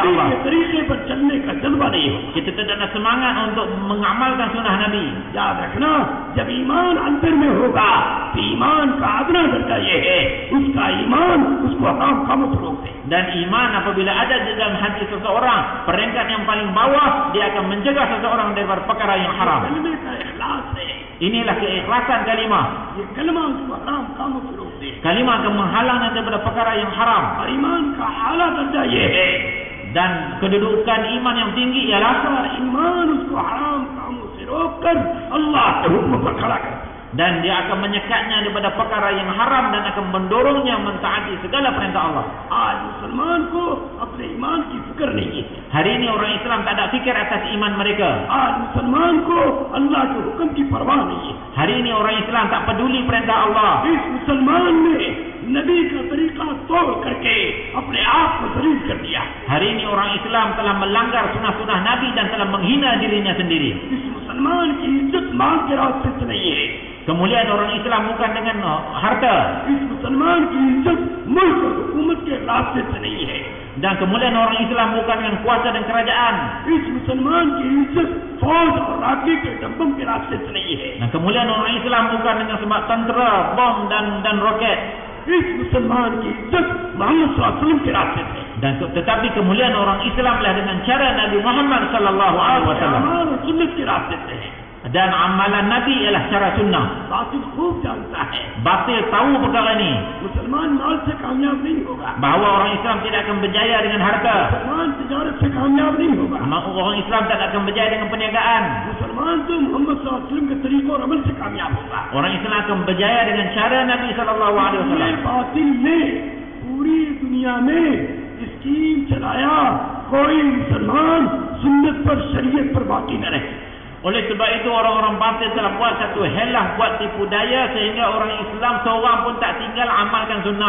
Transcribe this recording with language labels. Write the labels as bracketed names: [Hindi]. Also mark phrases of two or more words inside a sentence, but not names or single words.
[Hindi] नबी [Malay] Allah. [Hindi] के तरीके पर चलने का जज्बा नहीं हो। [Malay] Kita tidak ada semangat untuk mengamalkan sunnah Nabi. [Hindi] याद रखना, जब ईमान अंदर में होगा तो ईमान का अदना दर्जा ये है, उसका ईमान उसको हराम कामों से रोक दे। [Malay] Dan iman apabila ada di dalam hati seseorang, peringkat yang paling bawah, dia akan mencegah seseorang daripada perkara yang haram. [Hindi] कलमे का इखलास है, [Malay] Inilah keikhlasan kalimah. [Hindi] ये कलमा उसको हराम कामों से रोक दे। [Malay] Kalimah akan menghalangnya daripada perkara yang haram. [Hindi] और ईमान का आला दर्जा ये है, [Malay] Dan kedudukan iman yang tinggi ialah [Hindi] ईमान उसको हराम कामों से रोक कर अल्लाह के हुक्म पर खड़ा कर। [Malay] dan dia akan menyekatnya daripada perkara yang haram dan akan mendorongnya mentaati segala perintah Allah. [Hindi] आज मुसलमान को अपने ईमान की फिक्र नहीं है। [Malay] Hari ini orang Islam tak ada fikir atas iman mereka. [Hindi] आज मुसलमान को अल्लाह के हुक्म की परवाह नहीं है। [Malay] Hari ini orang Islam tak peduli perintah Allah. [Hindi] इस मुसलमान ने नबी का तरीका तोड़ करके अपने आप को जलील कर दिया। [Malay] Hari ini orang Islam telah melanggar sunnah-sunnah Nabi dan telah menghina dirinya sendiri. [Hindi] इस मुसलमान की इज्जत माल के रास्ते से नहीं है, [Malay] Kemuliaan orang Islam bukan dengan harta. [Hindi] इस मुसलमान की इज्जत मुल्क और हुकूमत के रास्ते से नहीं है. [Malay] Dan kemuliaan orang Islam bukan dengan kuasa dan kerajaan. [Hindi] इस मुसलमान की इज्जत फौज और रॉकेट के डब्बम के रास्ते से नहीं है. [Malay] Dan kemuliaan orang Islam bukan dengan sebab tentera, bom dan roket. [Hindi] इस मुसलमान की इज्जत मोहम्मद [Arabic] صلى الله عليه وسلم [Hindi] के रास्ते से. [Malay] Dan tetapi kemuliaan orang Islam lah dengan cara Nabi Muhammad [Arabic] صلى الله عليه وسلم. [Hindi] और सुन्नत के रास्ते से है. [Malay] Dan amalan Nabi ialah cara sunnah. [Hindi] बातिल खूब जानता है. [Malay] Batil tahu perkara ini, [Hindi] मुसलमान माल से कामयाब नहीं होगा. [Malay] bahawa orang Islam tidak akan berjaya dengan harta. [Hindi] मुसलमान तिजारत से कामयाब नहीं होगा. [Malay] Orang Islam tak akan berjaya dengan perniagaan. [Hindi] मुसलमान तो मोहम्मद [Arabic] صلى الله عليه وسلم [Hindi] के तरीकों और अमल से कामयाब होगा. [Malay] Orang Islam akan berjaya dengan cara Nabi [Arabic] صلى الله عليه وسلم. [Hindi] बातिल ने पूरी दुनिया में स्कीम चलाया, कोई मुसलमान सुन्नत पर शरीयत पर बाकी न रहे. [Malay] Oleh sebab itu orang-orang batil telah buat satu helah, buat tipu daya sehingga orang Islam seorang pun tak tinggal amalkan sunnah.